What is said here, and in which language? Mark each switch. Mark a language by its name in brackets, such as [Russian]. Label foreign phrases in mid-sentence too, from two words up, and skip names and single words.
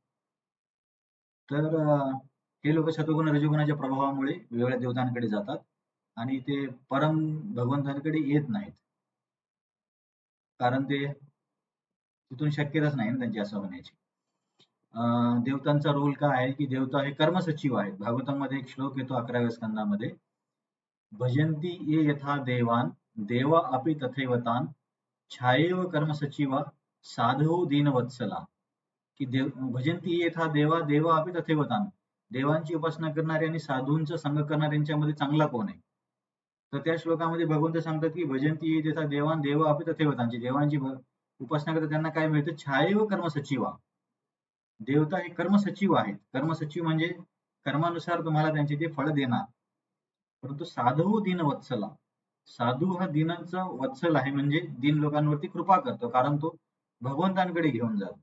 [Marathi] तर हे लोक सत्वगुण रजोगुणाच्या प्रभावामुळे वेगवेगळ्या देवतांकडे जातात आणि ते परम भगवंतांकडे येत नाहीत. कारण ते तिथून शक्यताच नाही ना त्यांची असं होण्याची. देवतांचा रोल काय आहे, की देवता हे कर्मसचिव आहेत. भागवतामध्ये एक श्लोक येतो 11व्या स्कंदामध्ये, [Sanskrit] भजंती ये यथा देवान देवा अपि तथैवतान छायेव कर्मसचिवा साधो दीनवत्सला. की भजंती यथा देवा देवा अपि तथैवतान. [Marathi] देवांची उपासना करणारे आणि साधूंचा संग करणाऱ्यांच्यामध्ये चांगला कोण आहे? तर त्या श्लोकामध्ये भगवंत सांगतात की [Sanskrit] भजंती ये यथा देवान देवा अपि तथैवतान. [Marathi] देवांची उपासना करतात त्यांना काय मिळतं? [Sanskrit] छायेव कर्मसचिवा. [Marathi] देवता हे कर्मसचिव आहेत. कर्मसचिव म्हणजे कर्मानुसार तुम्हाला त्यांचे ते फळ देणार. [Sanskrit] परंतु साधू दीनवत्सला. [Marathi] साधू हा दीनांचा वत्सल आहे, म्हणजे दीन लोकांवरती कृपा करतो, कारण तो भगवंतांकडे घेऊन जातो.